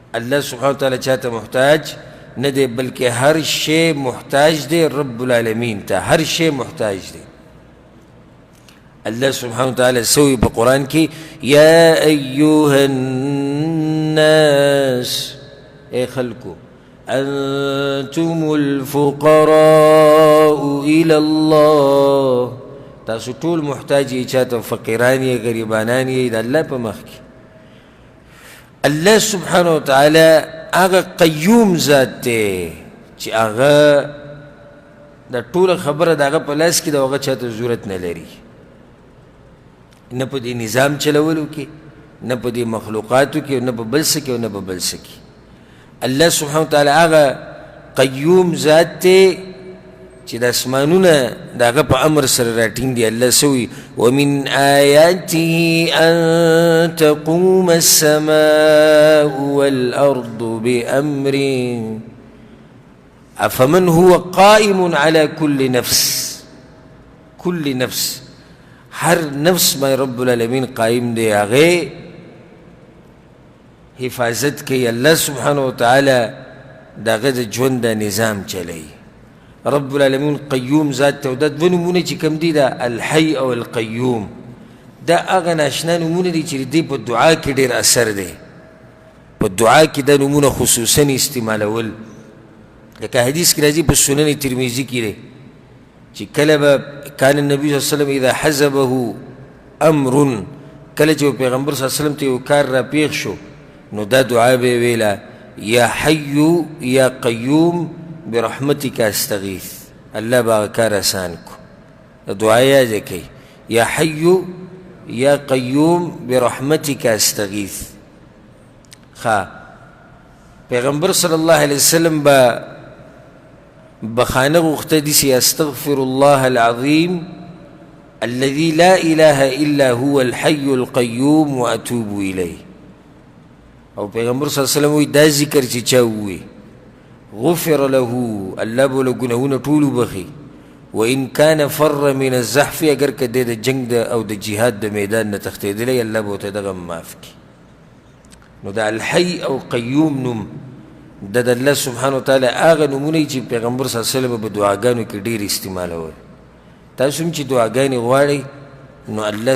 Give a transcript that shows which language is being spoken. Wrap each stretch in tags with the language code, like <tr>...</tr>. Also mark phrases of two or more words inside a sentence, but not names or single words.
<ar>الله سبحانه وتعالی</ar> <ps>چاته محتاج نه دی بلکې هر شی محتاج دی</ps> <ar>رب العالمین</ar> <ps>ته هر شی محتاج دی</ps> <ar>الله سبحانه وتعالی</ar> <ps>سوی په قرآن کې</ps> <ar>یا ایها الناس</ar> <ps>اے خلکو انتم</ps> <ar>الفقراء الى الله</ar> <ps>تاسو ټول محتاج یې چاته فقیران یې غریبانان یې د الله په مخ کې</ps> <ar>الله سبحانه وتعالی</ar> <ps>هغه قیوم ذات دی چې هغه د ټوله خبره د هغه په لاس کې د هغه چاته ضرورت نه لري نه په دې نظام چلولو کې نه په دې مخلوقاتو کې نه په بل څه کې نه په بل څه کې</ps> <ar>الله سبحانه وتعالی</ar> <ps>هغه قیوم ذات دی چې د اسمانونه د هغه په امر سره راټینګ دي الله سوی</ps> <ar>ومن آیاته ان تقوم السماء والارض بامره افمن هو قائم على كل</ar> <ps>نفس هر نفس ما</ps> <ar>رب العالمین</ar> <ps>قائم دی هغه حفاظت کوي</ps> <ar>الله سبحانه وتعالی</ar> <ps>دغه د ژوند د نظام چلی</ps> <ar>رب العالمین</ar> <ps>قیوم ذات ته د دوه نومونه چې کوم دي دا الحی او القیوم دا هغه ناشنا نومونه دي چې دی په دعا کې ډېر اثر دی په دعا کې دا نومونه خصوصا استعمالول لکه حدیث کې راځي په سنن ترمذی کې دی چې کله به</ps> <ar>کان النبي صلی الله علیه وسلم اذا حزبه امر</ar> <ps>کله چې پیغمبر</ps> <ar>صلی الله علیه وسلم</ar> <ps>ته یو کار را پیښ شو نو دا دعا به ویله</ps> <ar>یا حی یا قیوم برحمتک استغیث</ar> <ps>الله با کار آسان کو دعا یې کوي</ps> <ar>یا حی یا قیوم برحمتک استغیث</ar> <ps>پیغمبر</ps> <ar>صلی الله علیه وسلم</ar> <ps>با بخانه غوښته دي</ps> <ar>استغفر الله العظیم الذي لا اله الا هو الحي القيوم واتوب الیه</ar> <ps>او پیغمبر</ps> <ar>صلی الله علیه وسلم</ar> <ps>وی دا ذکر چې چا وی</ps> <ar>غفر له</ar> <ps>الله بوله ګناهونه ټول بخي</ps> <ar>وان كان فر من الزحف</ar> <ps>اگر کده د جنگ او د جهاد د میدان نه تختیدلی الله بوته دغه معاف کی نو دا الحي او قیوم نوم د</ps> <ar>الله سبحانه وتعالی</ar> <ps>هغه نومونه چې پیغمبر</ps> <ar>صلی الله علیه وسلم</ar> <ps>په دعاګانو کې ډیر استعمالول تاسو هم چې دعاګانې غواړئ نو الله</ps>